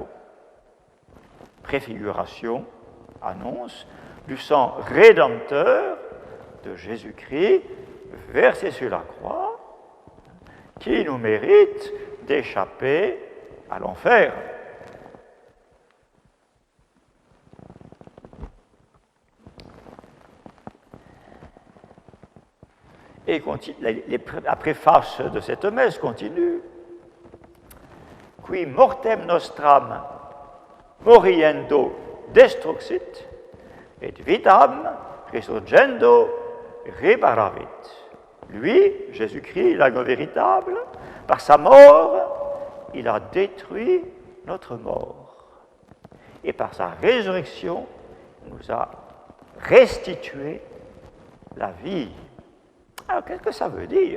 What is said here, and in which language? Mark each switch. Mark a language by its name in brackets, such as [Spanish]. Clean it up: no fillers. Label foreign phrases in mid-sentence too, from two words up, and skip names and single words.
[French] Préfiguration, annonce du sang rédempteur de Jésus-Christ versé sur la croix, qui nous mérite d'échapper à l'enfer. Et la préface de cette messe continue. [Latin] Qui mortem nostram moriendo destruxit, et vitam resurgendo reparavit. [French] Lui, Jésus-Christ, l'agneau véritable, par sa mort, il a détruit notre mort. Et par sa résurrection, il nous a restitué la vie. Alors, qu'est-ce que ça veut dire?